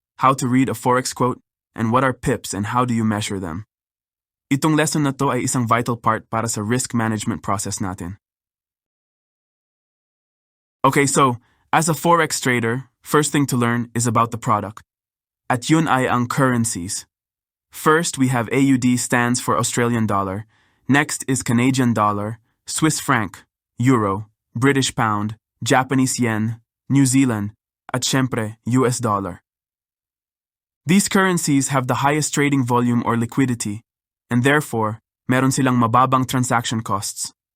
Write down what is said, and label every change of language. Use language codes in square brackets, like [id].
[en] How to read a Forex quote? And what are pips and how do you measure them? [tl] Itong lesson na to ay isang vital part para sa risk management process natin. [en] Okay, so, as a Forex trader, first thing to learn is about the product. [tl] At yun ay ang currencies. [en] First, we have AUD stands for Australian dollar. Next is Canadian dollar, Swiss franc, euro, British pound, Japanese yen, New Zealand, [tl] at syempre, [en] US dollar. These currencies have the highest trading volume or liquidity, and therefore, [tl] meron silang mababang [en] transaction costs.